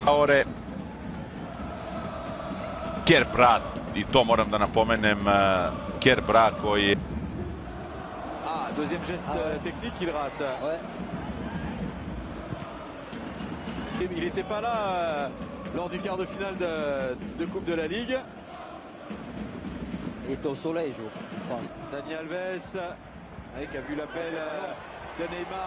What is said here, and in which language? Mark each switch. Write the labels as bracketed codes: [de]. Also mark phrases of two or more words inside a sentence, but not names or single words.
[sr] Kerbrat, i to moram da napomenem, Kerbrat koji... [fr] Ah, deuxième geste technique, il rate. Ouais. Il n'était pas là lors du quart de finale de Coupe de la Ligue. Il est au soleil, je pense. Dani Alves, qui a vu l'appel de Neymar.